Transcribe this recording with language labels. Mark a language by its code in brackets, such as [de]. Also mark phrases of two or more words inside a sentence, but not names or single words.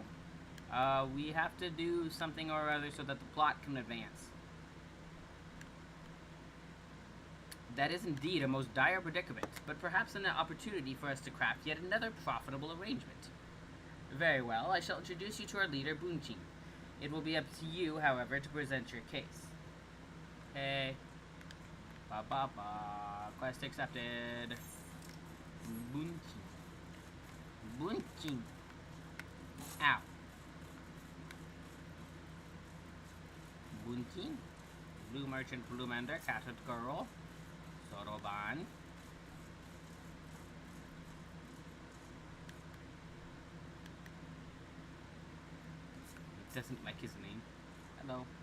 [en] We have to do something or other so that the plot can advance. That is indeed a most dire predicament, but perhaps an opportunity for us to craft yet another profitable arrangement. Very well, I shall introduce you to our leader, Bunchin. It will be up to you, however, to present your case. Hey. Ba ba ba. Quest accepted. Bunchin. Bunchin. Ow. Bunchin. Blue Merchant, Blue Mender, Catted Girl. Soroban. It doesn't like his name. Hello.